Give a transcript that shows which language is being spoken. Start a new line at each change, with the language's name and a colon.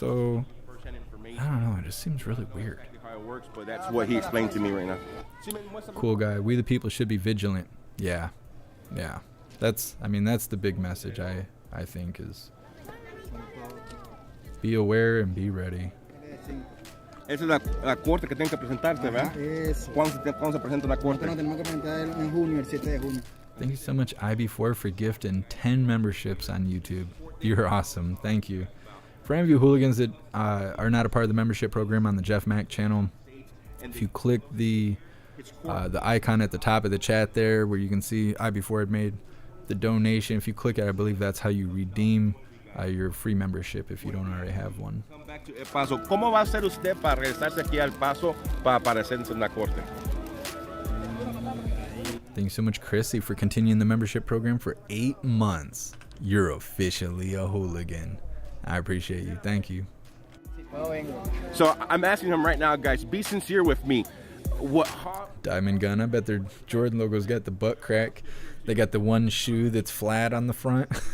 English: So, I don't know. It just seems really weird. How it works, but that's what he explained to me right now. Cool guy. We the people should be vigilant. Yeah. That's the big message I think is be aware and be ready.
Spanish: Esa es la corte que tienen que presentarte, ¿verdad? ¿Cuándo se presenta la corte? Tenemos que presentar en junio, el 7 de junio.
English: Thank you so much, IB4, for gifting 10 memberships on YouTube. You're awesome. Thank you. For any of you hooligans that are not a part of the membership program on the Jeff Mack channel, if you click the icon at the top of the chat there where you can see IB4 had made the donation, if you click it, I believe that's how you redeem your free membership if you don't already have one. Come back to El Paso.
Spanish: ¿Cómo va a ser usted para regresarse aquí al Paso para aparecerse en la corte?
English: Thank you so much, Chrissy, for continuing the membership program for 8 months. You're officially a hooligan. I appreciate you. Thank you. So I'm asking him right now, guys, be sincere with me. Diamond Gun, I bet their Jordan logo's got the butt crack. They got the one shoe that's flat on the front.